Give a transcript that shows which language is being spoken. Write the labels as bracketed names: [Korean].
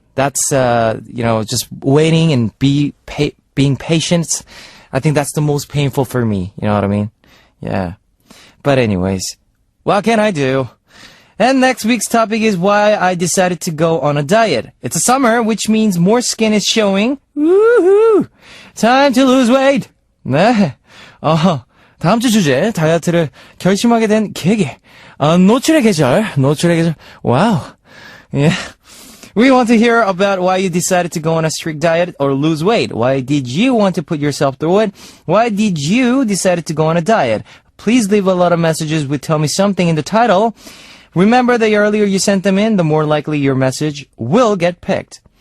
[English] That's just waiting and being patient. I think that's the most painful for me. You know what I mean? Yeah. But anyways, what can I do? And next week's topic is why I decided to go on a diet. It's a summer, which means more skin is showing. Woohoo! Time to lose weight. 네. [Korean] 다음 주 주제, 다이어트를 결심하게 된 계기. 노출의 계절. [English] Wow. Yeah. We want to hear about why you decided to go on a strict diet or lose weight. Why did you want to put yourself through it? Why did you decide to go on a diet? Please leave a lot of messages with Tell Me Something in the title. Remember, the earlier you sent them in, the more likely your message will get picked.